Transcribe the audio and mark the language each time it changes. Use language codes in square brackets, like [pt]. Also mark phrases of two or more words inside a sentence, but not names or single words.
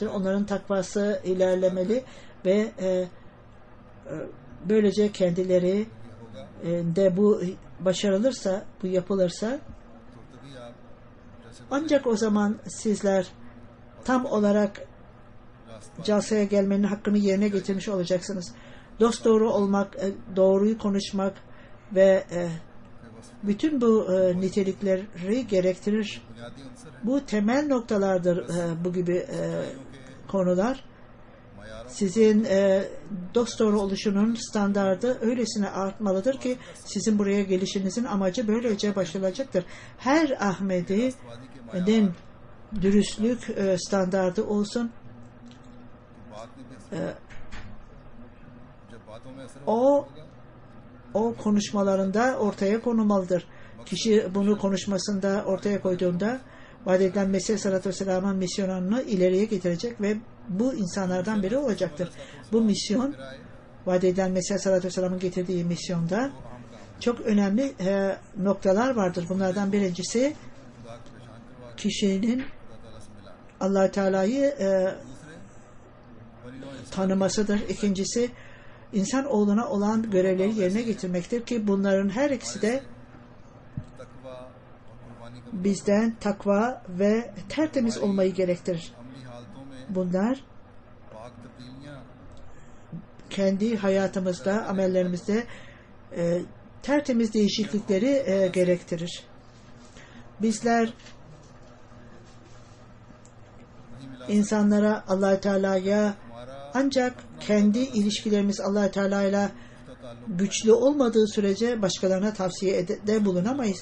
[tr] Onların takvası ilerlemeli ve böylece kendileri de bu başarılırsa, bu yapılırsa ancak o zaman sizler tam olarak casaya gelmenin hakkını yerine getirmiş olacaksınız. Dosdoğru olmak, doğruyu konuşmak ve bütün bu nitelikleri gerektirir. [ur] बुनियादी अंसर है [tr] Bu temel noktalardır bu gibi konular. [ur] मयारों [tr] Sizin dosdoğru oluşunun standardı öylesine artmalıdır ki sizin buraya gelişinizin amacı böylece başarılacaktır. Her Ahmedi'nin dürüstlük standardı olsun. [ur] बात में भी असर जब बातों में असर [tr] O [ur] होगा [tr] o konuşmalarında ortaya konulmalıdır. Kişi bunu konuşmasında ortaya koyduğunda vaat edilen Mesih Aleyhisselatü Vesselam'ın misyonunu ileriye getirecek ve bu insanlardan biri olacaktır. Bu misyon, vaat edilen Mesih Aleyhisselatü Vesselam'ın getirdiği misyonda çok önemli noktalar vardır. Bunlardan birincisi kişinin Allah-u Teala'yı tanımasıdır. İkincisi insanoğluna olan görevleri yerine getirmektir ki bunların her ikisi de [ur] तकवा और कुर्बानी का [tr] bizden takva ve tertemiz olmayı gerektirir. [ur] अमली हालतों में [tr] Bunlar [ur] पाक तब्दीलियां [tr] kendi hayatımızda, amellerimizde tertemiz değişiklikleri gerektirir. Bizler insanlara Allah-u Teala'ya ancak kendi ilişkilerimiz Allah-u Teala'yla güçlü olmadığı sürece başkalarına tavsiye de bulunamayız.